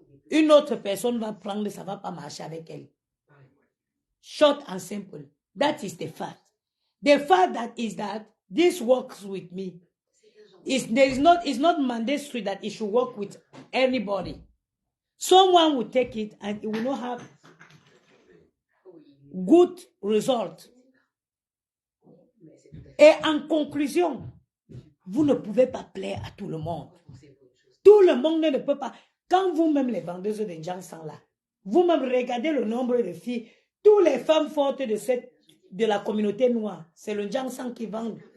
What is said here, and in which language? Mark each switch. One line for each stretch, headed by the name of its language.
French: Une autre personne va prendre, ça ne va pas marcher avec elle.
English: Short and simple. That is the fact. The fact that is that this works with me. It's not mandatory that it should work with anybody. Someone will take it and it will not have good result.
French: Et en conclusion, vous ne pouvez pas plaire à tout le monde. Tout le monde ne peut pas. Quand vous-même les vendeuses de gens sont là, vous-même regardez le nombre de filles, toutes les femmes fortes de la communauté noire, c'est le Jansan qui vend.